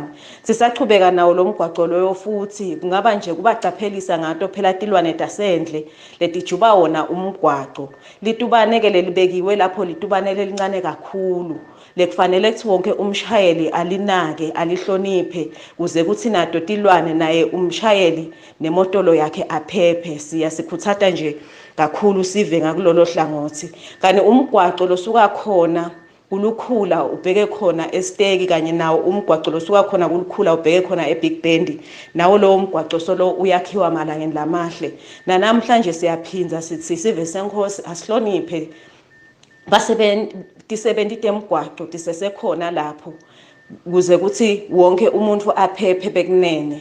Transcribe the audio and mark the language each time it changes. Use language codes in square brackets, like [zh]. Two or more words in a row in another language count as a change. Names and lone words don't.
[ss] Sisachubeka nawo lo mgwaqo loyo futhi kungaba nje kubaqaphelisa ngato phela tilwane tasendle letijuba wona umgwaqo. Litubane ke lelibekiwe lapho litubane lelincane kakhulu. Lekufanele ukuthi wonke umshayeli alinake alihloniphe kuze kuthi nato tilwane naye umshayeli nemotolo yakhe aphephe. Siyasikhuthaza nje kakhulu sive ngakulolo hlangothi. Kanti umgwaqo losuka khona kulukhula ubheke khona esiteki kanye nawo umgwaqo losuka khona kulukhula ubheke khona eBig Bend nawo lo umgwaqo solo uyakhiwa malangeni lamahle. Namhlanje siyaphinza sithi sive senkosi asihloniphe basebenzise emgwaqo tisesekhona lapho kuze kuthi wonke umuntu aphephe bekunene.